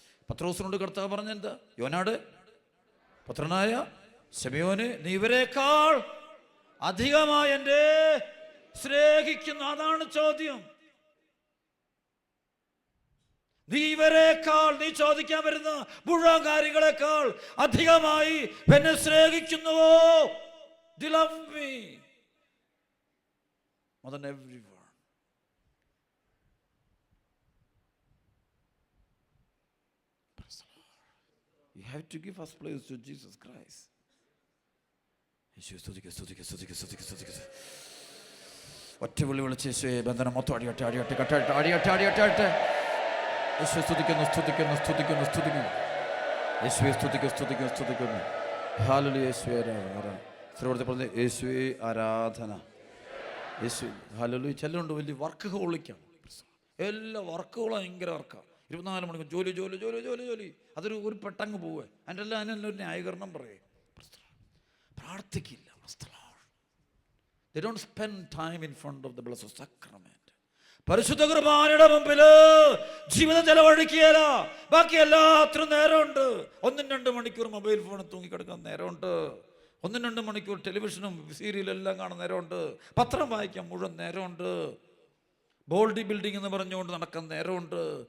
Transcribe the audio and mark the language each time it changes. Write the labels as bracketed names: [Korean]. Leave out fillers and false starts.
[Malayalam] പത്രോസിനോട് കർത്താവ് പറഞ്ഞെന്താ? യോനാട് പുത്രനായ ശിമയോനെ, നീ ഇവരെക്കാൾ അധികമായി എന്നെ സ്നേഹിക്കുന്നു. അതാണ് ചോദ്യം. നീ ഇവരെക്കാൾ, നീ ചോദിക്കാൻ വരുന്ന മുഴുവൻ കാര്യങ്ങളെക്കാൾ അധികമായി എന്നെ സ്നേഹിക്കുന്നുവോ? [English] Do you love me more than everyone? You have to give us place to Jesus Christ. [Malayalam] യേശുവേ സ്തുതിക്കുക, സ്തുതിക്കുക, സ്തുതിക്കുക, സ്തുതിക്കുക, സ്തുതിക്കുക. ഒറ്റ വിളി വിളിച്ച് യേശുവേ ബന്ധനം മൊത്തം അടിയട്ടെ, അടിയട്ടെ, കട്ടട്ടെ, അടിയട്ടെ, അടിയട്ടെ, അടിയട്ടെ. യേശുവേ സ്തുതിക്കുന്നു, സ്തുതിക്കുന്നു, സ്തുതിക്കുന്നു, സ്തുതിക്കുന്നു. യേശുവേ സ്തുതിക്കുന്നു, സ്തുതിക്കുന്നു, സ്തുതിക്കുന്നു. ഹല്ലേലൂയ. യേശുവേ ആരാധന. ശ്രീവർത്തി പറഞ്ഞ യേശുവേ ആരാധന. യേശു ഹല്ലേലൂയ. ചെല്ലുണ്ട് വലിയ വർക്ക് ഹോളിക്കാണ്. എല്ലാ വർക്കുകളും ഭയങ്കര വർക്കാണ്. 24 മണിക്കൂർ ജോലി, ജോലി, ജോലി, ജോലി, ജോലി. അതൊരു പെട്ടങ്ങ് പോവേ. അതിനെല്ലാം ഒരു ന്യായീകരണം പറയേ. പ്രാർത്ഥിക്കില്ല. [English] They don't spend time in front of the blessed sacrament. [Malayalam] പരിശുദ്ധ കുർബാനയുടെ മുമ്പിൽ ജീവിതം ചെലവഴിക്കുകയല്ല. ബാക്കി എല്ലാത്തിനും നേരമുണ്ട്. 1-2 മണിക്കൂർ മൊബൈൽ ഫോണിൽ തൂങ്ങിക്കിടക്കാൻ നേരമുണ്ട്. 1-2 മണിക്കൂർ ടെലിവിഷനും സീരിയലും എല്ലാം കാണാൻ നേരമുണ്ട്. പത്രം വായിക്കാൻ മുഴുവൻ നേരമുണ്ട്. ബോഡി ബിൽഡിംഗ് എന്ന് പറഞ്ഞുകൊണ്ട് നടക്കാൻ നേരമുണ്ട്.